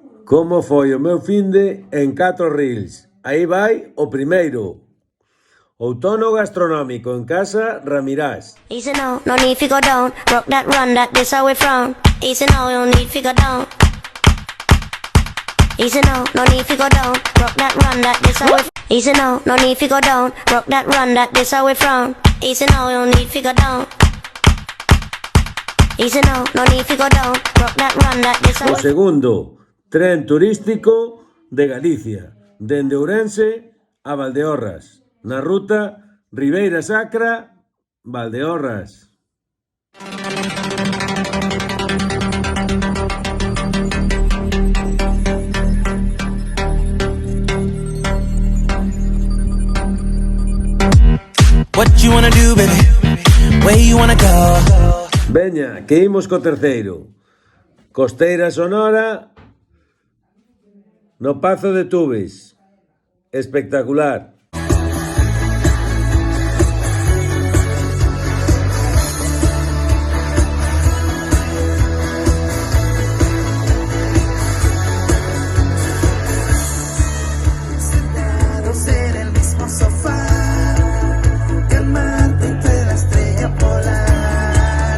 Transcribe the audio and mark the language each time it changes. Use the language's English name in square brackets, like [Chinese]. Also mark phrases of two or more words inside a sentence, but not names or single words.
[Galician] Como foi o meu finde en 4 reels? Aí vai o primeiro. Outono gastronómico en casa Ramirás. [English] Easy no, no need to go down. Rock that run, that this how we frown. Easy no, no need to go down. Easy no, no need to go down. Rock that run, that this how we. Easy no, no need to go down. Rock that run, that this how we frown. Easy no, no need to go down. Easy no, no need to go down. Rock that run, that this how [Galician] O [English] we. [Galician] segundo, tren turístico de Galicia, dende Ourense a Valdeorras, na ruta Ribeira Sacra, Valdeorras. [English] What you wanna do, baby? Where you wanna go? [Galician] Veña, que imos co terceiro. Costeira Sonora no Pazo de Tubes. Espectacular. [Spanish] Sentados en el mismo sofá, calmante entre la estrella polar.